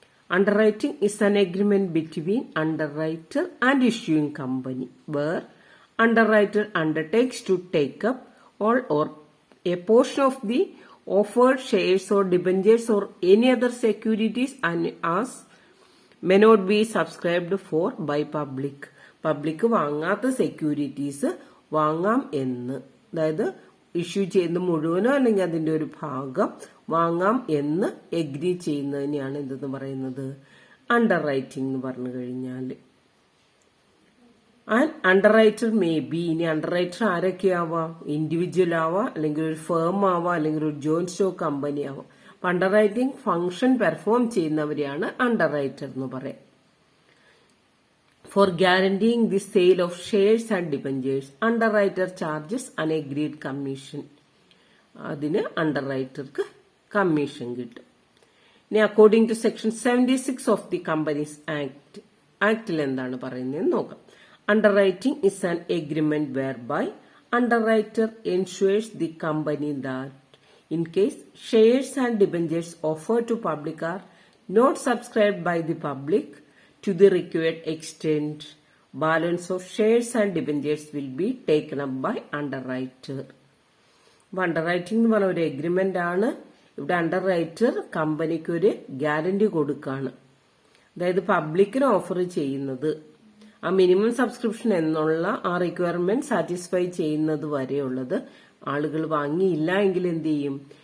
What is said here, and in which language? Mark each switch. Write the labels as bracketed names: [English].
[English] Underwriting is an agreement between underwriter and issuing company where underwriter undertakes to take up all or a portion of the offered shares or debentures or any other securities and as may not be subscribed for by public. [Malayalam] Public വാങ്ങാത്ത securities വാങ്ങാം എന്ന്, അതായത് issue ചെയ്യുന്ന മുഴുവനോ അല്ലെങ്കിൽ അതിന്റെ ഒരു ഭാഗം വാങ്ങാം എന്ന് എഗ്രി ചെയ്യുന്നതിനെയാണ് എന്തെന്ന് പറയുന്നത്? അണ്ടർ റൈറ്റിംഗ് എന്ന് പറഞ്ഞു കഴിഞ്ഞാൽ. And under writer may be, ഇനി അണ്ടർ റൈറ്റർ ആരൊക്കെയാവാം? ഇൻഡിവിജ്വൽ ആവാം, അല്ലെങ്കിൽ ഒരു ഫേം ആവാം, അല്ലെങ്കിൽ ഒരു ജോയിന്റ് സ്റ്റോക്ക് കമ്പനി ആവാം. അപ്പൊ under writing function perform ചെയ്യുന്നവരെയാണ് under writer എന്ന് പറയാം. [English] For guaranteeing the sale of shares and debentures, underwriter charges an agreed commission. [Malayalam] അതിന് അണ്ടർറൈറ്റർക്ക് കമ്മീഷൻ കിട്ടും. ഇനി [English] according to section 76 of the companies act, [Malayalam] ആക്ടിൽ എന്താണ് പറയുന്നത് നോക്കാം. [English] Underwriting is an agreement whereby underwriter ensures the company that in case shares and debentures offered to public are not subscribed by the public to the required extent, balance of shares and debentures will be taken up by underwriter. [Malayalam] അപ്പൊ അണ്ടർറൈറ്റിംഗ് എന്ന് പറഞ്ഞ ഒരു agreement ആണ്. ഇവിടെ underwriter കമ്പനിക്ക് ഒരു guarantee കൊടുക്കാണ്. അതായത് പബ്ലിക്കിന് ഓഫർ ചെയ്യുന്നത് ആ മിനിമം സബ്സ്ക്രിപ്ഷൻ എന്നുള്ള ആ റിക്വയർമെന്റ് സാറ്റിസ്ഫൈ ചെയ്യുന്നത് വരെയുള്ളത് ആളുകൾ വാങ്ങിയില്ല എങ്കിൽ എന്ത് ചെയ്യും?